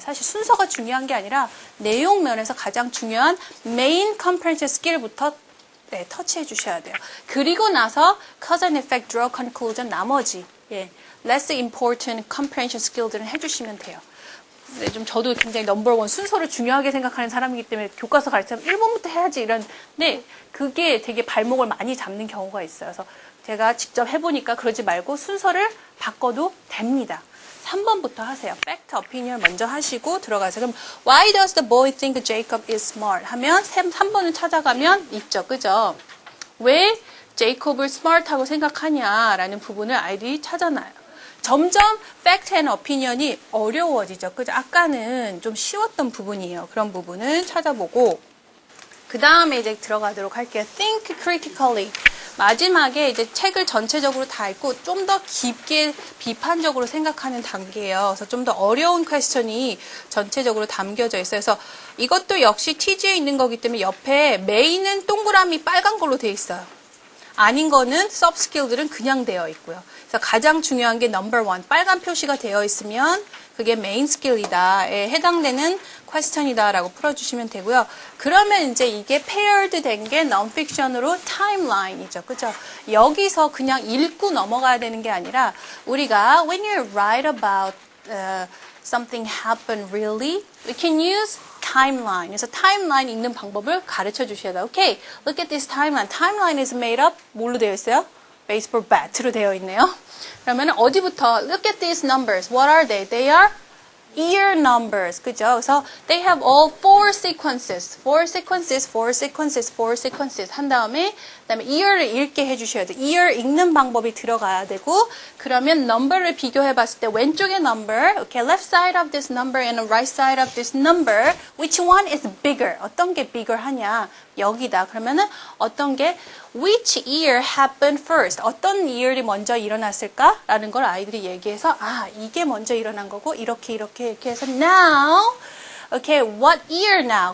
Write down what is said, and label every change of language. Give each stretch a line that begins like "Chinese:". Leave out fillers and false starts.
Korean: 사실 순서가 중요한 게 아니라 내용 면에서 가장 중요한
English: main comprehensive skill
Korean: 부터 터치해 주셔야 돼요. 그리고 나서
English: cause and effect, draw conclusion
Korean: 나머지
English: less important comprehension skill
Korean: 들은 해주시면 돼요. 네, 좀 저도 굉장히 넘버원 순서를 중요하게 생각하는 사람이기 때문에 교과서 가르치면 1번부터 해야지 이런데 그게 되게 발목을 많이 잡는 경우가 있어요. 그래서 제가 직접 해보니까 그러지 말고 순서를 바꿔도 됩니다. 3번부터 하세요.
English: fact, opinion
Korean: 먼저 하시고 들어가세요. 그럼
English: why does the boy think Jacob is smart?
Korean: 하면 3번을 찾아가면 있죠. 그죠? 왜 제이콥을 smart하고 생각하냐라는 부분을 아이들이 찾아놔요. 점점
English: fact and opinion
Korean: 이 어려워지죠. 그죠? 아까는 좀 쉬웠던 부분이에요. 그런 부분을 찾아보고 그 다음에 이제 들어가도록 할게요.
English: think critically.
Korean: 마지막에 이제 책을 전체적으로 다 읽고 좀 더 깊게 비판적으로 생각하는 단계예요. 그래서 좀 더 어려운 퀘스천이 전체적으로 담겨져 있어요. 그래서 이것도 역시 TG에 있는 거기 때문에 옆에 메인은 동그라미 빨간 걸로 되어 있어요. 아닌 거는 soft skill들은 그냥 되어 있고요. 그래서 가장 중요한 게
English: number 1.
Korean: 빨간 표시가 되어 있으면 그게 main skill이다에 해당되는 퀘스천이다라고 풀어주시면 되고요. 그러면 이제 이게 paired 된 게 non-fiction으로 timeline이죠. 그죠? 여기서 그냥 읽고 넘어가야 되는 게 아니라 우리가
English: when you write about something happened really, we can use timeline.
Korean: 그래서 timeline 읽는 방법을 가르쳐 주셔야 돼요.
English: Okay, look at this timeline. Timeline is made up
Korean: 뭘로 되어 있어요?
English: baseball bat
Korean: 로 되어 있네요. 그러면 어디부터
English: look at these numbers. What are they? They are year numbers.
Korean: 그죠? 그래서
English: they have all four sequences. Four sequences, four sequences, four sequences
Korean: 한 다음에 그다음에 year를 읽게 해주셔야 돼요. year 읽는 방법이 들어가야 되고 그러면 number를 비교해 봤을 때 왼쪽의 number,
English: okay, left side of this number and right side of this number, which one is bigger?
Korean: 어떤 게 bigger 하냐? 여기다. 그러면은 어떤 게
English: which year happened first?
Korean: 어떤 year이 먼저 일어났을까? 라는 걸 아이들이 얘기해서 아, 이게 먼저 일어난 거고 이렇게 해서
English: now, okay, what year now?